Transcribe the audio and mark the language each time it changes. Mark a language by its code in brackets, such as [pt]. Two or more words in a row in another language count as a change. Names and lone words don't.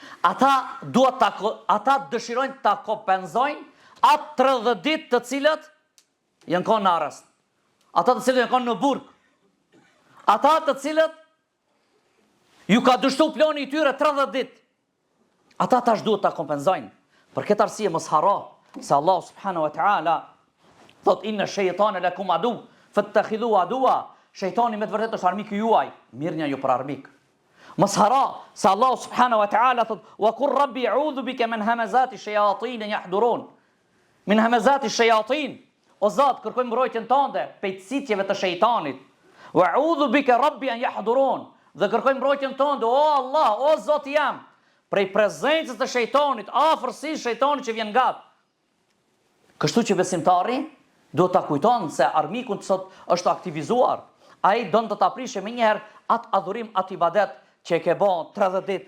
[sq] Ata dëshirojnë ta kompenzojnë atë 30 ditë të cilët janë konë në arrest. Ata të cilët janë konë në burg. Ata të cilët ju ka dështu plani i tyre 30 ditë. Ata tash duhet ta kompenzojnë. Për këtë arsye mos harro se Allah [ar] سبحانه وتعالى [sq] thot [ar] إن الشيطان لكم عدو فاتخذوه عدوا. [sq] Shejtani me të vërtetë është armiku juaj, mirënja ju për armik. Mos harro se Allah [ar] سبحانه وتعالى [sq] thot [ar] وقل رب أعوذ بك من همزات الشياطين يحضرون. من همزات الشياطين. [sq] O Zot, kërkoj mbrojtjen tënde prej citjeve të shejtanit. [ar] وأعوذ بك رب أن يحضرون. [sq] Dhe kërkoj mbrojtjen tënde, o Allah, o Zot jam, prej prezencës të shejtanit, afërsisë shejtanit që vjen gat. Kështu që besimtari duhet ta kujton se armiku sot është aktivizuar. Ai don të ta prishë më një herë atë adhurim, atë ibadet që e ke bën 30 ditë.